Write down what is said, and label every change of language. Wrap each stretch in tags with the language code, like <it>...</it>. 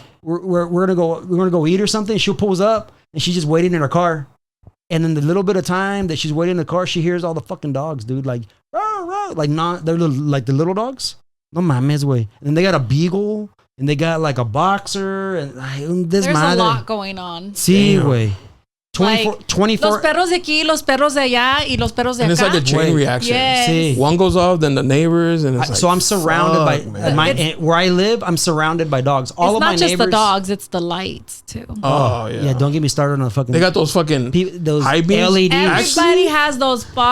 <en>We're gonna go eat or something. She'll pulls up and she's just waiting in her car. And then the little bit of time that she's waiting in the car, she hears all the fucking dogs, dude. Like, rah, rah, like they're like the little dogs.</en> <es>No mames,</es> <en>way. And then they got a beagle and they got like a boxer and there's a lot going on.</en> <es>Sí, güey. 24. Los perros de aquí, los perros de allá, y los perros de acá.</es> <en>And it's like a chain reaction. Yes.</en> <es>Sí.</es> <en>One goes off, then the neighbors, and it's like, so I'm surrounded by where I live. I'm surrounded by dogs. All of my neighbors. It's not just the dogs; it's the lights too. Oh yeah. Yeah, don't get me started on the fucking. They got those fucking those high beams. LEDs. Everybody has those.</en>